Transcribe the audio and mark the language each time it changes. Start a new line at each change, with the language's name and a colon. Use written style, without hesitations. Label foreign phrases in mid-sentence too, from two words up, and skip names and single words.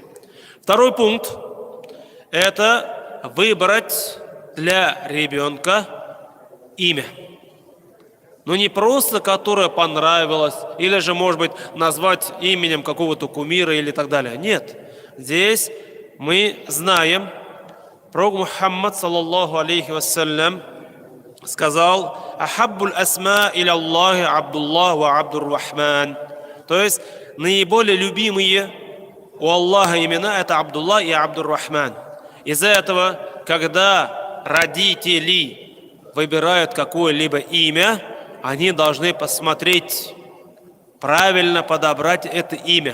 Russian: Второй пункт – это выбрать для ребенка имя. Но не просто, которое понравилось, или же, может быть, назвать именем какого-то кумира или так далее. Нет. Здесь мы знаем, пророк Мухаммад,
Arabic: صلى الله عليه وسلم,
Russian: сказал:
Arabic: «أحب الأسماء إلى الله عبد الله وعبد الرحمن».
Russian: То есть, наиболее любимые у Аллаха имена – это Абдуллах и Абдур-Рахман. Из-за этого, когда родители выбирают какое-либо имя, они должны посмотреть, правильно подобрать это имя.